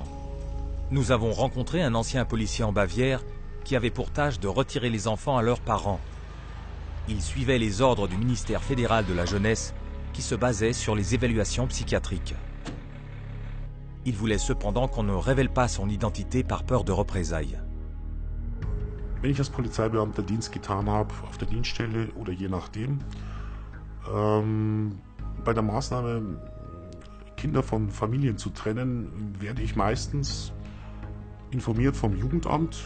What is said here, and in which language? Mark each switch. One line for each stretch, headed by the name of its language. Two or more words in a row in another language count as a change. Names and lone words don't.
French: Nous avons rencontré un ancien policier en Bavière qui avait pour tâche de retirer les enfants à leurs parents. Il suivait les ordres du ministère fédéral de la jeunesse qui se basait sur les évaluations psychiatriques. Il voulait cependant qu'on ne révèle pas son identité par peur de représailles.
German: Wenn ich als Polizeibeamter Dienst getan habe, auf der Dienststelle oder je nachdem, bei der Maßnahme, Kinder von Familien zu trennen, werde ich meistens informiert vom Jugendamt.